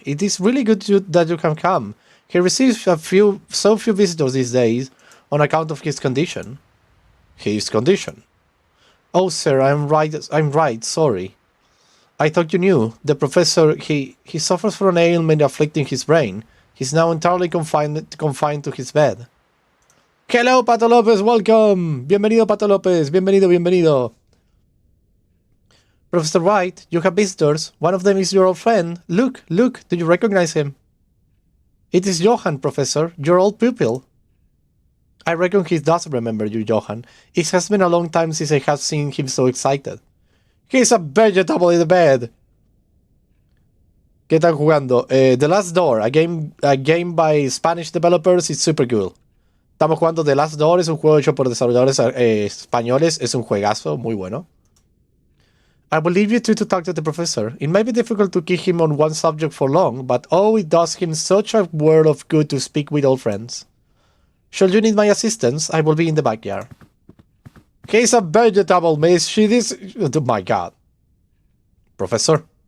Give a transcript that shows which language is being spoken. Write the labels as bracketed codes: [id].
[en] It is really good that you can come. He receives so few visitors these days on account of his condition. His condition? Oh, sir, I'm right, sorry. I thought you knew. The professor, he suffers from an ailment afflicting his brain. He's now entirely confined to his bed. Hello, Pato Lopez, welcome! [es] Bienvenido, Pato Lopez, bienvenido. [en] Professor Wright, you have visitors. One of them is your old friend. Look, do you recognize him? It is Johann, Professor, your old pupil. I reckon he does remember you, Johan. It has been a long time since I have seen him so excited. He's a vegetable in the bed. [es] ¿Qué están jugando? [en] The Last Door, a game by Spanish developers, is super cool. [es] Estamos jugando The Last Door, es un juego hecho por desarrolladores españoles, es un juegazo muy bueno. [en] I will leave you two to talk to the professor. It may be difficult to keep him on one subject for long, but oh, it does him such a world of good to speak with old friends. Should you need my assistance, I will be in the backyard. He's a vegetable, miss. She is... Oh my god. Professor?